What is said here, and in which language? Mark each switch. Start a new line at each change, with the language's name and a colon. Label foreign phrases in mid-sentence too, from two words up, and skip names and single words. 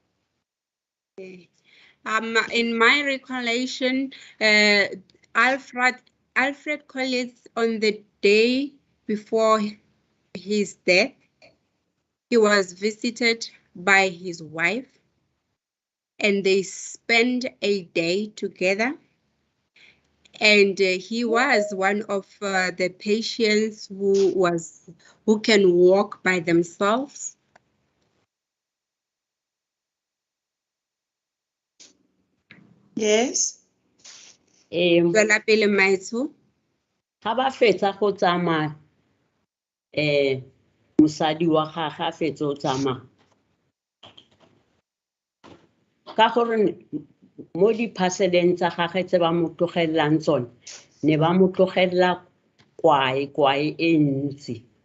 English: In my recollection, Alfred Collins, on the day before his death, he was visited by his wife and they spent a day together. And he was one of the patients who can walk by themselves. Yes.
Tswana: Tswela pele Maitso. Ga ba fetsa go tsamaya mosadi wa gagwe a fetsa go tsamaya ka gore mo di-parceleng tsa gagwe tse ba mo tlogellang tsone ne ba mo tlogela kwae e ntsi.